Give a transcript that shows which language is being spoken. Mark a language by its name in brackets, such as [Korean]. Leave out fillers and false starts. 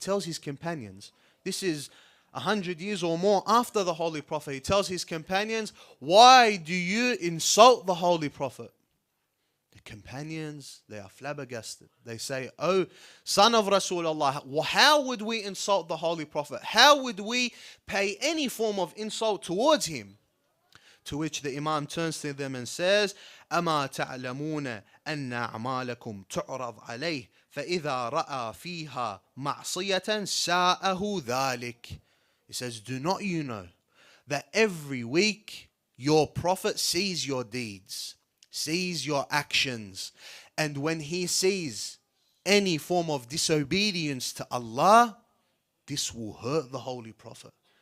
[English] He tells his companions, this is 100 years or more after the Holy Prophet, he tells his companions, why do you insult the Holy Prophet? The companions, they are flabbergasted. They say, oh, son of Rasulullah, how would we insult the Holy Prophet? How would we pay any form of insult towards him? To which the Imam turns to them and says, [Arabic] أَمَا تَعْلَمُونَ أَنَّ أَعْمَالَكُمْ تُعْرَضْ عَلَيْهِ فَإِذَا رَأَى فِيهَا مَعْصِيَةً سَاءَهُ ذَلِكَ. [English] He says, do not you know that every week your Prophet sees your deeds, sees your actions, and when he sees any form of disobedience to Allah, this will hurt the Holy Prophet.